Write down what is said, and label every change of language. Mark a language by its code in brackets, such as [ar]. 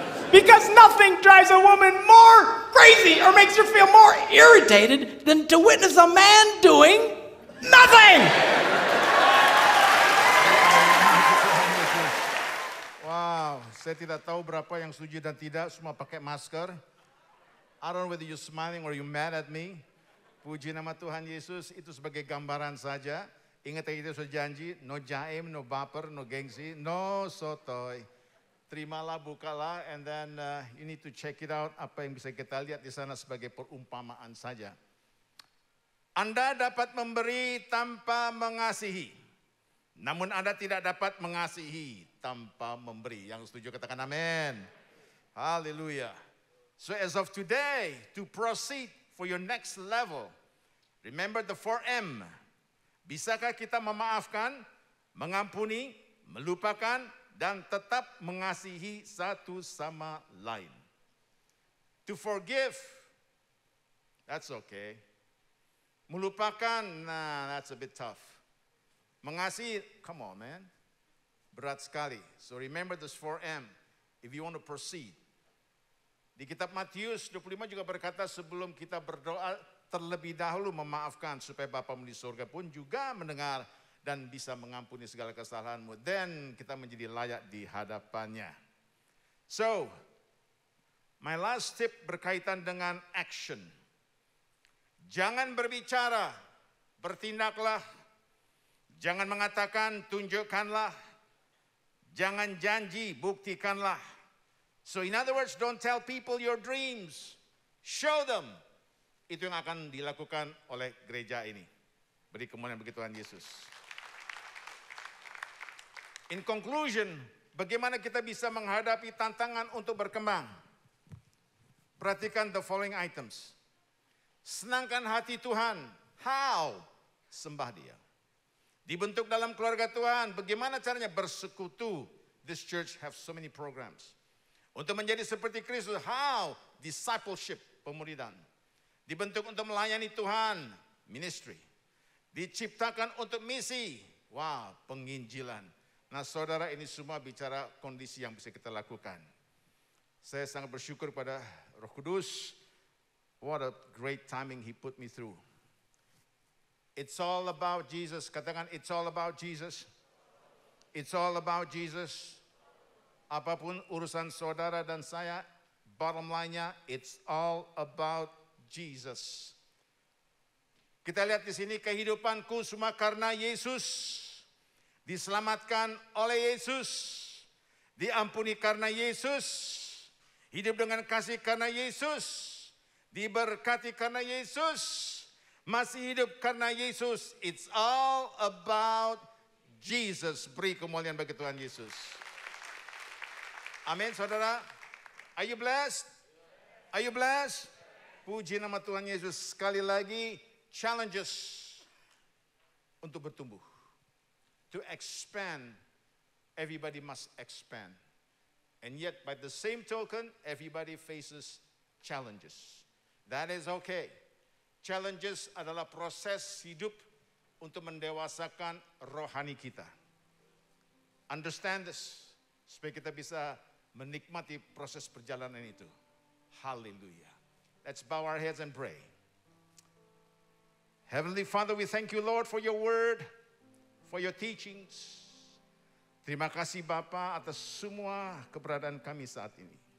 [en] Because nothing drives a woman more crazy or makes her feel more irritated than to witness a man doing nothing. [id] Wow, saya tidak tahu berapa yang setuju dan tidak, semua pakai masker. [en] I don't know whether you're smiling or you're mad at me. [id] Puji nama Tuhan Yesus, itu sebagai gambaran saja. Ingat kita sudah janji, no jaim, no baper, no gengsi, no sotoy. Terimalah, bukalah, [en] and then you need to check it out. [id] Apa yang bisa kita lihat di sana sebagai perumpamaan saja. Anda dapat memberi tanpa mengasihi. Namun Anda tidak dapat mengasihi tanpa memberi. Yang setuju katakan amin. Haleluya. [en] So as of today, to proceed for your next level, remember the 4M. [id] Bisakah kita memaafkan, mengampuni, melupakan, dan tetap mengasihi satu sama lain? [en] To forgive, that's okay. [id] Melupakan, nah, [en] that's a bit tough. [id] Mengasihi, [en] come on man, [id] berat sekali. [en] So remember this 4M if you want to proceed. [id] Di kitab Matius 25 juga berkata sebelum kita berdoa terlebih dahulu memaafkan supaya Bapamu di surga pun juga mendengar dan bisa mengampuni segala kesalahanmu. Then kita menjadi layak di hadapannya. [en] So, my last tip [id] berkaitan dengan [en] action. [id] Jangan berbicara, bertindaklah. Jangan mengatakan, tunjukkanlah. Jangan janji, buktikanlah. [en] So in other words, don't tell people your dreams. Show them. [id] Itu yang akan dilakukan oleh gereja ini. Beri kemuliaan bagi Tuhan Yesus. [en] In conclusion, [id] bagaimana kita bisa menghadapi tantangan untuk berkembang? Perhatikan [en] the following items. [id] Senangkan hati Tuhan. [en] How? [id] Sembah Dia. Dibentuk dalam keluarga Tuhan. Bagaimana caranya bersekutu? [en] This church have so many programs. [id] Untuk menjadi seperti Kristus. [en] How? Discipleship, pemuridan. [id] Dibentuk untuk melayani Tuhan, ministry. Diciptakan untuk misi, wow, penginjilan. Nah saudara, ini semua bicara kondisi yang bisa kita lakukan. Saya sangat bersyukur pada Roh Kudus. [en] What a great timing He put me through. It's all about Jesus. [id] Katakan, [en] it's all about Jesus. It's all about Jesus. [id] Apapun urusan saudara dan saya, [en] bottom line-nya, it's all about Jesus. [id] Kita lihat di sini, kehidupanku semua karena Yesus. Diselamatkan oleh Yesus. Diampuni karena Yesus. Hidup dengan kasih karena Yesus. Diberkati karena Yesus. Masih hidup karena Yesus. [en] It's all about Jesus. [id] Beri kemuliaan bagi Tuhan Yesus. Amin, saudara. [en] Are you blessed? Are you blessed? [id] Puji nama Tuhan Yesus. Sekali lagi, challenges untuk bertumbuh. [en] To expand, everybody must expand. And yet, by the same token, everybody faces challenges. That is okay. [id] Challenges adalah proses hidup untuk mendewasakan rohani kita. [en] Understand this, [id] supaya kita bisa menikmati proses perjalanan itu. Hallelujah. [en] Let's bow our heads and pray. Heavenly Father, we thank you, Lord, for your word, for your teachings. [id] Terima kasih Bapa atas semua keberadaan kami saat ini.